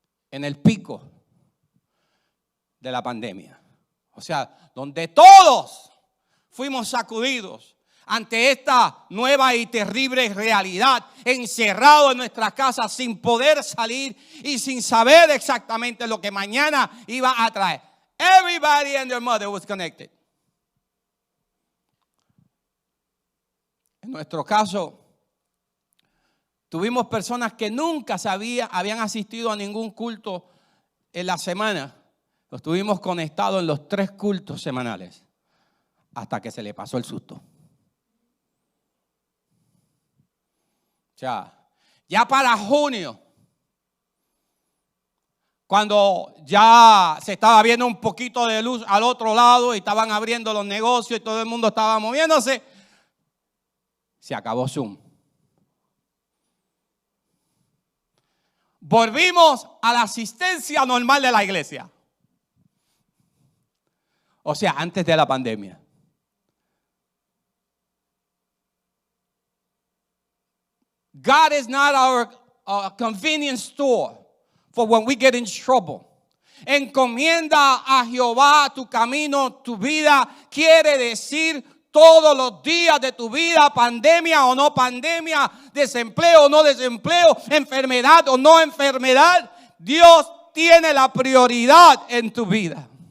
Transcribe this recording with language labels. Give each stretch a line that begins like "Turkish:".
Spanish: En el pico de la pandemia. O sea, donde todos fuimos sacudidos ante esta nueva y terrible realidad, encerrados en nuestras casas sin poder salir y sin saber exactamente lo que mañana iba a traer.
English: Everybody and their mother was connected.
Spanish: En nuestro caso, tuvimos personas que nunca habían asistido a ningún culto en la semana. Los tuvimos conectados en los 3 cultos semanales hasta que se le pasó el susto. O sea, ya para junio, cuando ya se estaba viendo un poquito de luz al otro lado y estaban abriendo los negocios y todo el mundo estaba moviéndose, se acabó Zoom. Volvimos a la asistencia normal de la iglesia. O sea, antes de la pandemia.
English: God is not our convenience store for when we get in trouble.
Spanish: Encomienda a Jehová tu camino, tu vida. Quiere decir todos los días de tu vida, pandemia o no pandemia, desempleo o no desempleo, enfermedad o no enfermedad. Dios tiene la prioridad en tu vida.